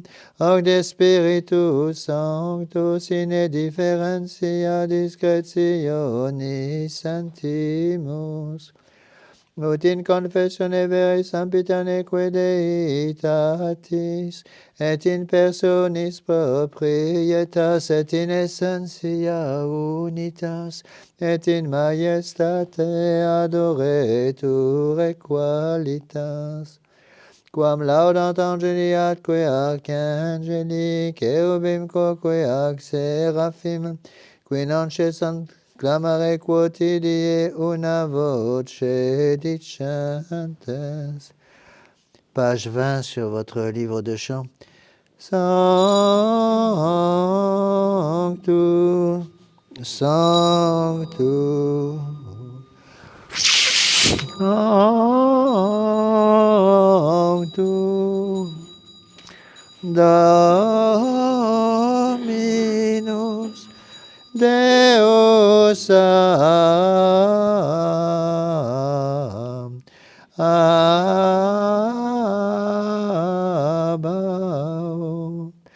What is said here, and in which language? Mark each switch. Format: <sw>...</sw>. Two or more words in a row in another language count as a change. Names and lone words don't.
<la>ad de Spiritus Sanctus, in differentia discretionis sentimus, ut in confessione veri sempiterneque Deitatis, et in personis proprietas, et in essentia unitas, et in majestate adoretur equalitas. Quam laudant angeli atque archangeli, cherubim quoque ac seraphim, qui non cessant clamare quotidie una voce dicentes.</la> <fr>Page 20 sur votre livre de chant.</fr> <la>Sanctus, Sanctus, Sanctus, Dominus Deus Sabaoth,</la>